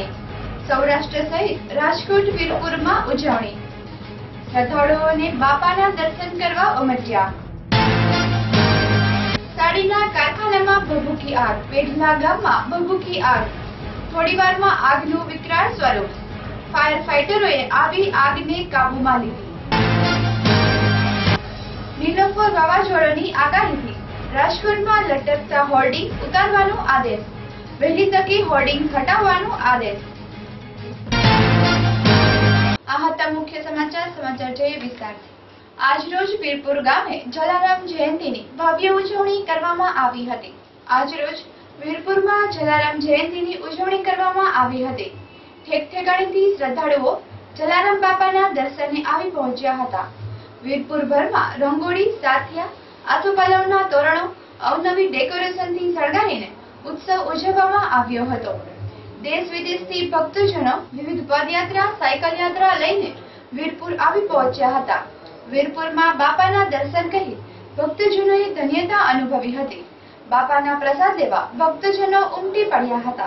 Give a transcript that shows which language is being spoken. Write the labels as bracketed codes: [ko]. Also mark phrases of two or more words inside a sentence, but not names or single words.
[gu] સૌરાષ્ટ્ર સહિત રાજકોટ વીરપુરમાં ઉજવણી। શ્રદ્ધાળુઓને બાપાના દર્શન કરવા ઉમટ્યા। સાડીના કારખાનામાં ભભૂકી આગ। પેઢલા ગામમાં ભભૂકી આગ। થોડીવારમાં આગનું વિકરાળ સ્વરૂપ। [en] fire fighters [gu] આવી આગને કાબૂમાં લીધી। નીલોફર વાવાઝોડાની આગાહીથી રાજકોટમાં લટકતા હોર્ડિંગ ઉતારવાનો આદેશ। વહેલી તકે હોર્ડિંગ હટાવવાનો આદેશ। આ હતા મુખ્ય સમાચાર જોઈએ વિસ્તારથી। આજ રોજ વીરપુર ગામે જલારામ જયંતીની ભવ્ય ઉજવણી કરવામાં આવી હતી। આજ રોજ વીરપુરમાં જલારામ જયંતીની ઉજવણી કરવામાં આવી હતી। ઠેકઠેકાણેથી શ્રદ્ધાળુઓ જલારામ બાપાના દર્શને આવી પહોંચ્યા હતા। વીરપુરભરમાં રંગોળી, સાથિયા, આસોપાલવના તોરણો, અવનવી ડેકોરેશનથી સળગાવીને ઉત્સવ ઉજવવામાં આવ્યો હતો। દેશ વિદેશથી ભક્તજનો વિવિધ પદયાત્રા, સાયકલ યાત્રા લઈને વીરપુર આવી પહોંચ્યા હતા। વીરપુરમાં બાપાના દર્શન કરી ભક્તજનોએ ધન્યતા અનુભવી હતી। બાપાના પ્રસાદ લેવા ભક્તજનો ઉમટી પડ્યા હતા।